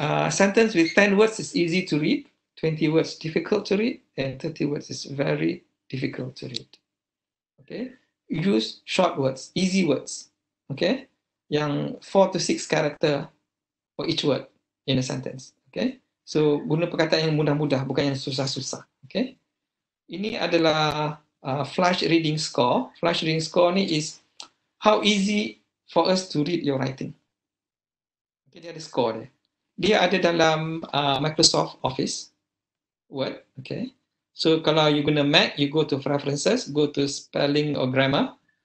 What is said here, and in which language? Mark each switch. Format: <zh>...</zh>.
<en>Sentence with 10 words is easy to read, 20 words difficult to read, and 30 words is very difficult to read. Okay? Use short words, easy words. Okay? Yang 4 to 6 character for each word in a sentence.</en> <ms>Okay? So, guna perkataan yang mudah-mudah, bukan yang susah-susah. Okay? Ini adalah flash reading score.</ms> <en>Flash reading score ni is how easy for us to read your writing.</en> <ms>Okay, dia ada score dia. Dia ada dalam Microsoft Office Word. Okay?</ms> <en>So, kalau you guna Mac, you go to Preferences, go to Spelling or Grammar.</en>